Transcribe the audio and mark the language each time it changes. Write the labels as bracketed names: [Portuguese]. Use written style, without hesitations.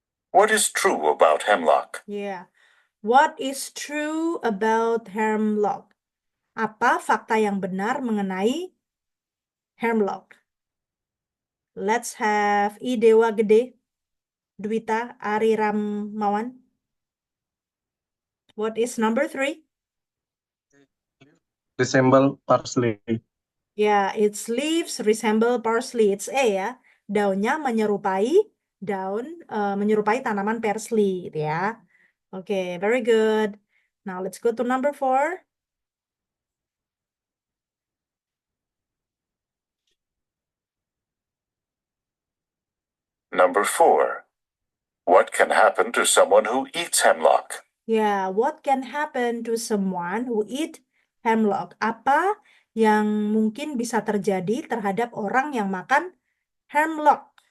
[English] What is true about hemlock? Yeah. What is true about hemlock? [Indonesian] Apa fakta yang benar mengenai hemlock? [English] Let's have I Dewa Gede, Dwita Ari Ramawan. What is number 3? Resemble parsley. Ya, its leaves resemble parsley. It's A [Indonesian] ya. Daunnya menyerupai menyerupai tanaman parsley gitu ya. [English] Oke, very good. Now let's go to number 4. Number 4. What can happen to someone who eats hemlock? Ya, what can happen to someone who eat hemlock? [Indonesian] Apa yang mungkin bisa terjadi terhadap orang yang makan hemlock?